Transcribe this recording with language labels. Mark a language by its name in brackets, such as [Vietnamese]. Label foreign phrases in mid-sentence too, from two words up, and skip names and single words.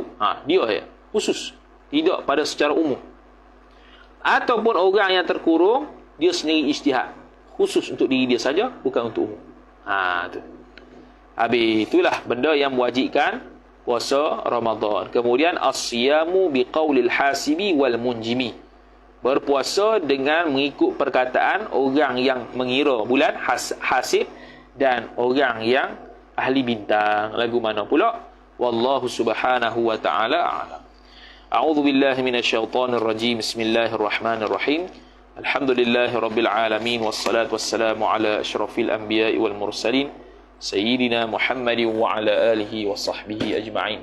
[Malay] Dia ya, khusus. Tidak pada secara umum. Ataupun orang yang terkurung, dia sendiri ijtihad. Khusus untuk diri dia saja, bukan untuk umum. Tu. Habis itulah benda yang mewajibkan puasa Ramadan. [Arabic] Kemudian الصيام بقول الحاسب والمنجم. [Malay] Berpuasa dengan mengikut perkataan orang yang mengira bulan hasib dan orang yang ahli bintang. Lagu mana pula? [Arabic] والله سبحانه وتعالى أعلم. أعوذ بالله من الشيطان الرجيم. بسم الله الرحمن الرحيم. الحمد لله رب العالمين والصلاة والسلام على أشرف الأنبياء والمرسلين سيدنا محمد وعلى آله وصحبه أجمعين.